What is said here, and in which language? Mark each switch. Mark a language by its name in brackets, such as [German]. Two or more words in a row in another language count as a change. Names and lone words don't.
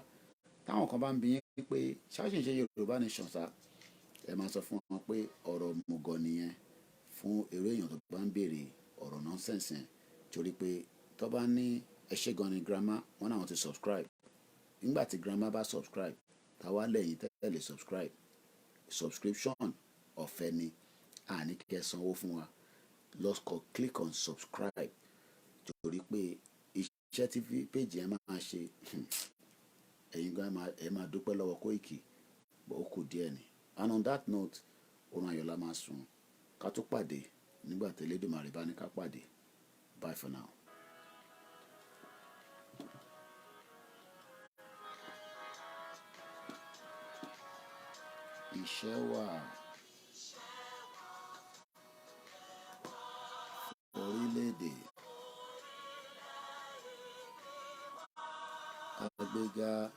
[Yoruba] Táwọn kan bá ń bi yín pé ṣáṣì ń ṣe Yoruba Nation sá, ẹ máa sọ fún wọn pé ọ̀rọ̀ mùgọ̀ nìyẹn fún eré èèyàn tó bá ń béèrè ọ̀rọ̀ nonsense yẹn. Torí pé tó bá ní ẹ ṣé gan ni grandma, wọ́n náà ti subscribe. Nígbà tí grandma bá subscribe, táwa lẹ́yìn tẹ́lẹ̀ subscribe. Subscription ọ̀fẹ́ ni, àní kí ẹ sanwó fún wa. [English] Click on subscribe. [Yoruba] Torí pé iṣẹ́ tí page yẹn máa ṣe, ẹ̀yin gan ẹ máa dúpẹ́ lọ́wọ́ Koiki, bó kù díẹ̀ ni. [English] And on that note, [Yoruba] orun ayọ̀ la máa sùn. Ká tó pàdé nígbà tí Elédùmarè bá ní ká pàdé. [English] Bye for now. [Yoruba] Iṣẹ́ wà, orílẹ̀-èdè, kágbéga,